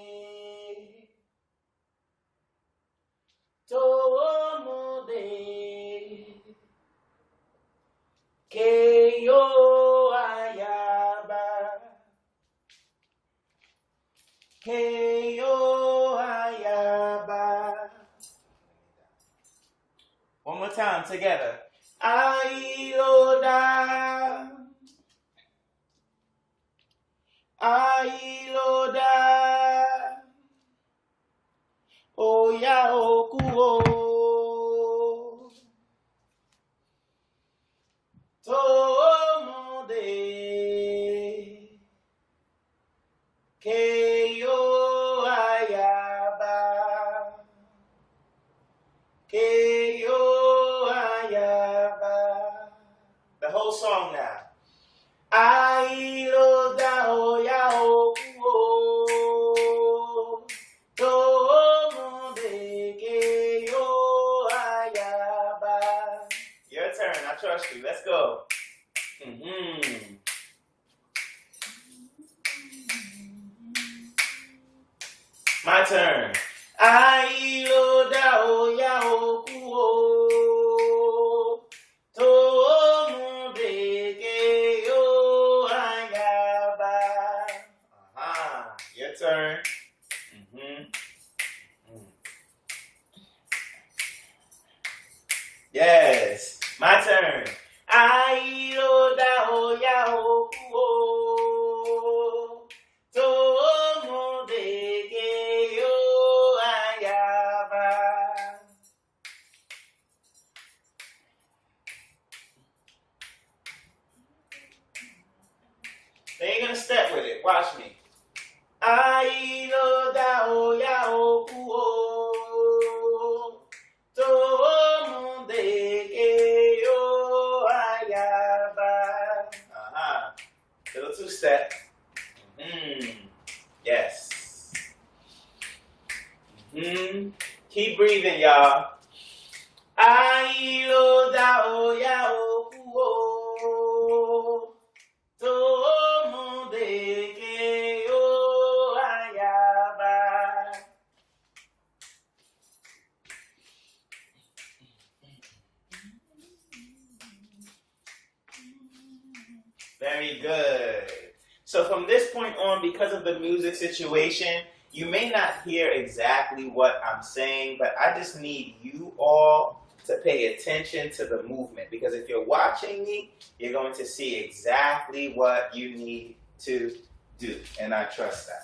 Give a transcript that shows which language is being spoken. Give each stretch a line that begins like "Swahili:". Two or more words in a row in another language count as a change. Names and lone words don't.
Yoruba: Towomude. Keyo ayaba. Keyo ayaba.
English: One more time together.
Yoruba: Ailoda. Ailoda. Oya okuo. Tomode. Keyo ayaba. Keyo ayaba.
English: The whole song now.
Yoruba: Ailoda oya okuo. Tomode keyo ayaba.
English: Your turn. I trust you. Let's go. My turn.
Yoruba: Ailoda oya okuo. Tomode keyo ayaba.
English: Your turn. Yes. My turn.
Yoruba: Ailoda oya okuo. Tomode keyo ayaba.
English: Then you're gonna step with it. Watch me.
Yoruba: Ailoda oya okuo. Tomode keyo ayaba.
English: Little two-step. Yes. Keep breathing, y'all.
Yoruba: Ai o da o ya o ku o. Tomo de que o ayaba.
English: Very good. So from this point on, because of the music situation, you may not hear exactly what I'm saying, but I just need you all to pay attention to the movement, because if you're watching me, you're going to see exactly what you need to do, and I trust that.